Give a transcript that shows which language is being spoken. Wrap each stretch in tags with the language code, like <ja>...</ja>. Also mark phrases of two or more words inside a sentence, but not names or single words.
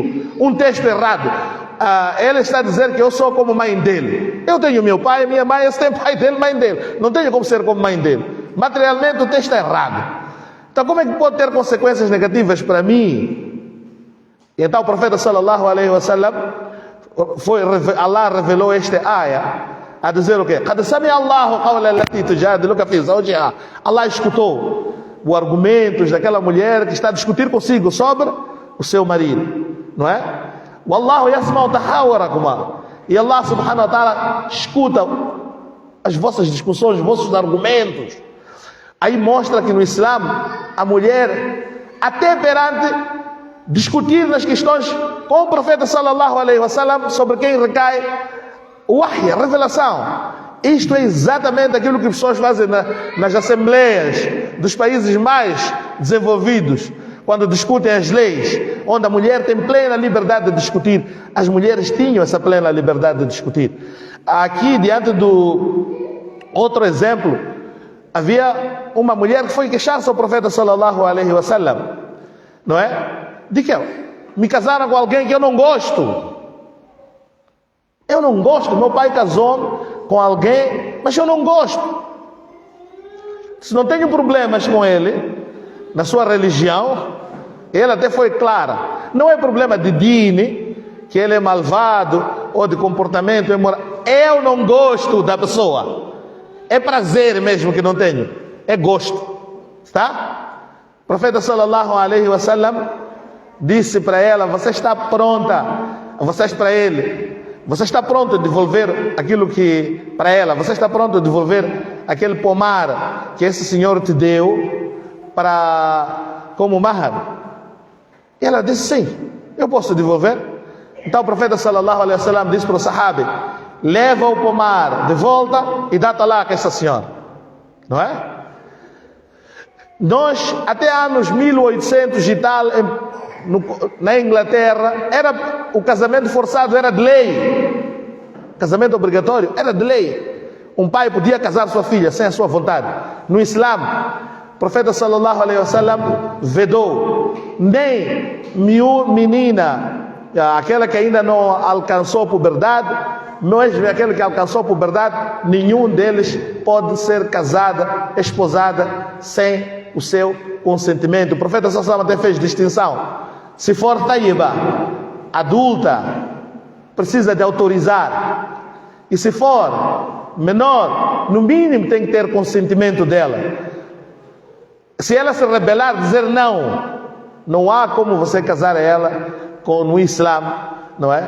<pt>Um texto errado. Ela está a dizer que eu sou como mãe dele. Eu tenho meu pai, minha mãe, esse tem pai dele, mãe dele. Não tenho como ser como mãe dele. Materialmente o texto é errado. Então como é que pode ter consequências negativas para mim? E então o profeta</pt> <ar>صلى الله عليه وسلم,</ar> <pt>Allah revelou esta ayah a dizer o quê?</pt> <ar>قَدْ سَمِعَ اللَّهُ قَوْلَ الَّتِي تُجَادِلُكَ فِي زَوْجِهَا.</ar> <pt>Allah escutou os argumentos daquela mulher que está a discutir consigo sobre o seu marido, não é?</pt> <ar>والله يسمع تحاوركما.</ar> <pt>E Allah</pt> <ar>سبحانه وتعالى</ar> <pt>escuta as vossas discussões, os vossos argumentos. Aí mostra que no Islã a mulher, até perante discutir nas questões com o profeta</pt> <ar>صلى الله عليه وسلم,</ar> <pt>sobre quem recai o wahy, a revelação. Isto é exatamente aquilo que as pessoas fazem nas assembleias dos países mais desenvolvidos, quando discutem as leis, onde a mulher tem plena liberdade de discutir. As mulheres tinham essa plena liberdade de discutir. Aqui, diante do outro exemplo, havia uma mulher que foi queixar-se ao profeta</pt> <ar>صلى الله عليه وسلم,</ar> <pt>não é? De que me casaram com alguém que eu não gosto. Eu não gosto. Meu pai casou com alguém, mas eu não gosto. Se não tenho problemas com ele, na sua religião, ele até foi clara. Não é problema de dini, que ele é malvado, ou de comportamento imoral. Eu não gosto da pessoa. É prazer mesmo que não tenho. É gosto. Está? O profeta</pt> <ar>صلى الله عليه وسلم</ar> <pt>disse para ela: você está pronta? Para ele: você está pronto a devolver aquilo que para ela? Você está pronto a devolver aquele pomar que esse senhor te deu como mahar? E ela disse: sim, eu posso devolver. Então o profeta</pt> <ar>صلى الله عليه وسلم</ar> <pt>disse para o sahabi: leva o pomar de volta e dá talaque a essa senhora, não é? Nós, até anos 1800 e tal, na Inglaterra, o casamento forçado era de lei. Casamento obrigatório era de lei. Um pai podia casar sua filha sem a sua vontade. No Islã, o profeta</pt> <ar>صلى الله عليه وسلم</ar> <pt>vedou. Nem menina, aquela que ainda não alcançou puberdade, mesmo aquele que alcançou puberdade, nenhum deles pode ser casada, esposada sem o seu consentimento. O profeta</pt> <ar>صلى الله عليه وسلم</ar> <pt>até fez distinção. Se for taiba, adulta, precisa de autorizar. E se for menor, no mínimo tem que ter consentimento dela. Se ela se rebelar, dizer não, não há como você casar ela no Islã, não é?</pt>